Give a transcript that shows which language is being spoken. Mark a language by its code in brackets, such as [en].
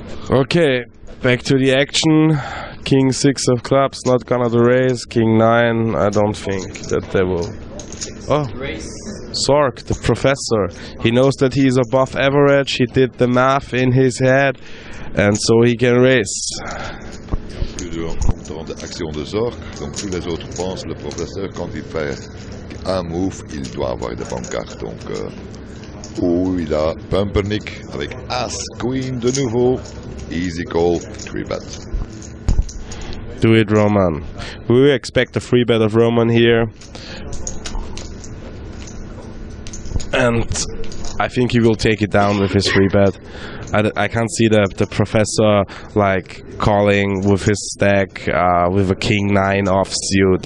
[en] Okay, back to the action. King 6 of clubs, not gonna do raise. King 9, I don't think that they will. Oh, Zork, the professor. He knows that he is above average. He did the math in his head, and so he can raise. [fr] Plus de rencontres d'action de Zork, donc tous les autres pensent le professeur quand il fait un move, il doit avoir des bonnes cartes. Donc, il a Pumpernick avec As Queen de nouveau. [en] Easy call, 3-bet. Do it, Roman. We expect a 3-bet of Roman here. And I think he will take it down with his 3-bet. I can't see the professor like calling with his stack with a king-9 offsuit.